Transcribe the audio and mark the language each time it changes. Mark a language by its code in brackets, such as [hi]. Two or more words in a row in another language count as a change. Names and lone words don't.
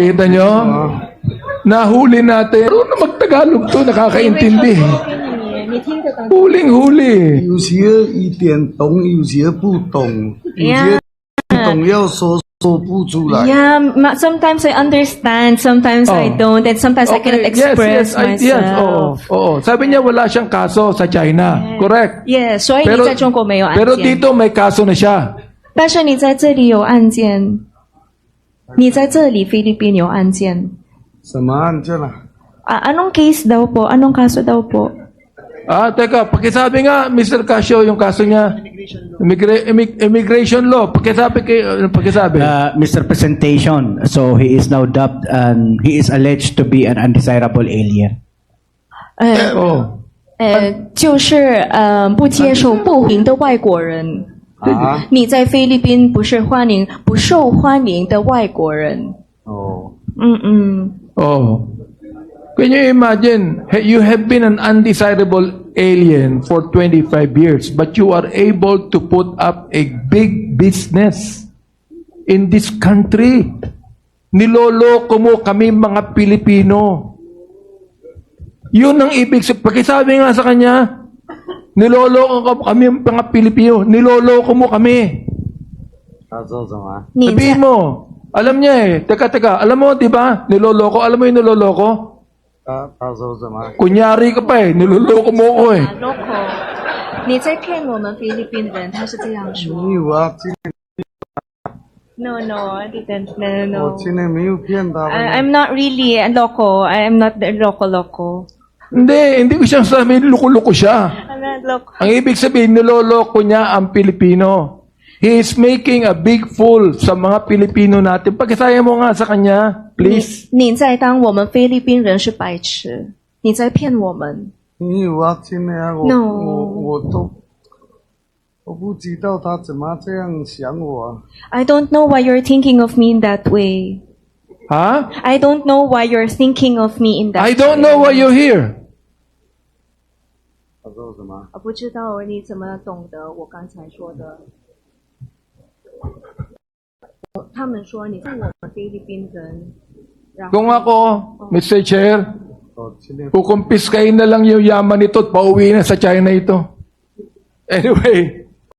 [tl] Kita nyo? Nahuli natin. Ano na mag-Tagalog to? Nakakaintindi. [zh] 你听得懂？ [tl] Huling-huli. [zh] 有些一点懂，有些不懂，有些懂要说不出来。 [en] Yeah, sometimes I understand, sometimes I don't, and sometimes I cannot express myself. Yes, [tl] oo. Sabi niya wala siyang kaso sa China. [en] Correct. [zh] Yeah, 所以你在中国没有案件。 [tl] pero dito may kaso na siya. [zh] 但是你在这里有案件，你在这里菲律宾有案件。什么案件啊？ [tl] Anong case daw po? Anong kaso daw po? Teka, pakisabi nga, Mr. Casio, yung kaso niya. [en] Immigration law. Pakisabi. Mr. Presentation, so he is now dubbed and he is alleged to be an undesirable alien. [zh] 哦。就是不接受不欢迎的外国人。啊？你在菲律宾不是不受欢迎的外国人。哦。 [en] Oh. Can you imagine, you have been an undesirable alien for 25 years, but you are able to put up a big business in this country. [tl] Niloloko mo kami mga Pilipino. Yun ang ibig sabihin. Pakisabi nga sa kanya, niloloko kami mga Pilipino. Niloloko mo kami. [zh] 他说什么？ [tl] Sabihin mo, alam niya eh. Teka, alam mo, di ba? Niloloko. Alam mo yung niloloko? [zh] 他说什么？ [tl] Kunyari ka pa eh. Niloloko mo ko eh. [zh] Loco，你在骗我们菲律宾人，他是这样说。没有啊， [en] No, I didn't. No. [zh] 我今天没有骗他。 [en] I'm not really loco. I'm not the loco. [tl] Hindi ko siyang sabihin loko-loko siya. [en] I'm not loco. [tl] Ang ibig sabihin, niloloko niya ang Pilipino. [en] He is making a big fool [tl] sa mga Pilipino natin. Pagkasaya mo nga sa kanya, please. [zh] 你在当我们菲律宾人是白痴，你在骗我们。没有啊，今天啊， [en] No [zh] 我不知道他怎么这样想我啊。 [en] I don't know why you're thinking of me in that way. Ha? I don't know why you're thinking of me in that I don't know why you're here. [zh] 他说什么？我不知道你怎么懂得我刚才说的。他们说你是我们菲律宾人。 [tl] Kung ako, Mr. Chair, [zh] 今天 [tl] kukumpiskain na lang yung yaman nito at pauwi na sa China ito. [en] Anyway,